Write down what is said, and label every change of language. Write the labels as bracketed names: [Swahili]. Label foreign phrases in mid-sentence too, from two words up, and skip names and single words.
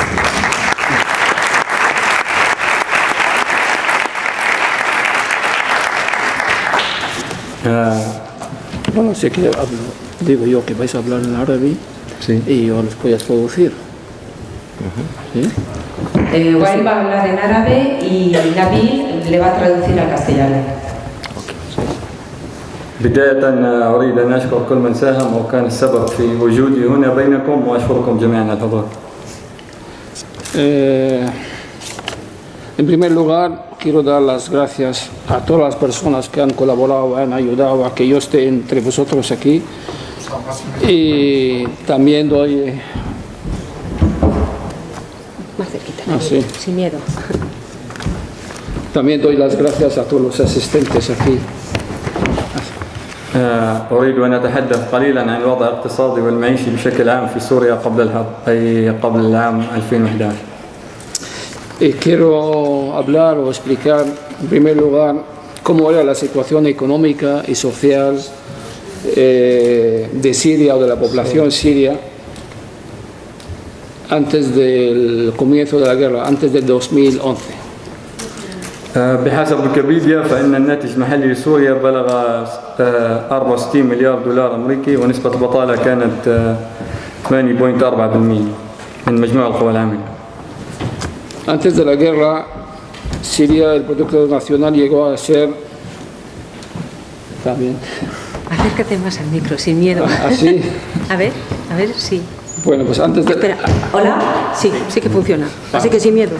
[Spanish] Bueno, sé que digo yo que vais a hablar en árabe, sí, y yo les voy a traducir. ¿Sí? Wael va a hablar en árabe y Nabil le va a traducir al castellano. [Arabic] بداية أريد أن أشكر كل من ساهم وكان السبب في وجودي هنا بينكم وأشكركم جميعا على الحضور. [Spanish] En primer lugar, quiero dar las gracias a todas las personas que han colaborado, han ayudado a que yo esté entre vosotros aquí. Y también doy... Más cerquita, sí. Sin miedo. También doy las gracias a todos los asistentes aquí. [Arabic] أريد أن أتحدث قليلا عن الوضع الاقتصادي والمعيشي بشكل عام في سوريا قبل الحرب، أي قبل العام 2011. [Spanish] Quiero hablar o explicar, en primer lugar, cómo era la situación económica y social de Siria o de la población siria antes del comienzo de la guerra, antes del 2011. [Arabic] بحسب ويكيبيديا فإن الناتج المحلي لسوريا بلغ 64 مليار دولار أمريكي ونسبة البطالة كانت 8.4% من مجموع القوى العاملة. [Spanish] Antes de la guerra, Siria, el Producto Nacional llegó a ser... También. Acércate más al micro, sin miedo. ¿Así? A ver, sí. Bueno, pues antes de... Espera, ¿hola? Sí, sí que funciona. Así que sin miedo.